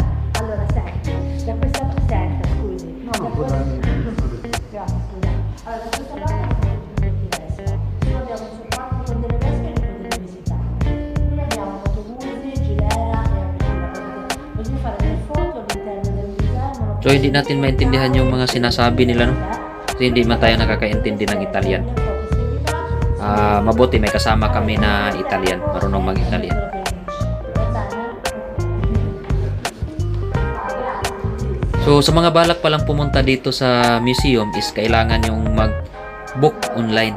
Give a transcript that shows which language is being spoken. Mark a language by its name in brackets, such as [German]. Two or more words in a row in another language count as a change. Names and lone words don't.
[Italian] Allora senti, da questa senta, scusi. No, grazie, scusa. Allora da questa parte noi abbiamo un supporto con delle vespe che potete visitare. Qui abbiamo autobusi, Gilera e Aquila. Potete fare delle foto all'interno del museo. [Filipino] So, hindi natin maintindihan yung mga sinasabi nila, no? Kasi hindi man tayo nakakaintindi ng Italian. Mabuti may kasama kami na Italian, marunong mag-Italian. So sa mga balak palang pumunta dito sa museum is kailangan yung mag-book online.